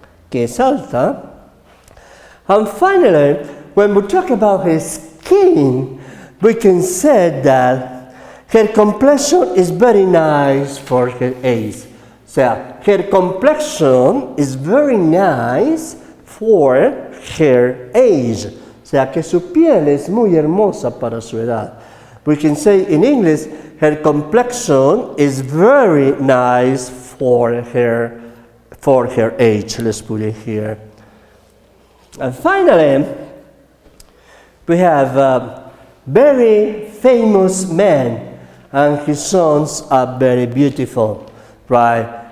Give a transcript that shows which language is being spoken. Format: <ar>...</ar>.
<es>Que es alta.</es> <en>And finally, when we talk about her skin, we can say that her complexion is very nice for her age.</en> <es>O sea,</es> <en>her complexion is very nice for her age.</en> <es>O sea, que su piel es muy hermosa para su edad.</es> <en>We can say in English, her complexion is very nice for her age. Let's put it here. And finally, we have a very famous man, and his sons are very beautiful, right?</en>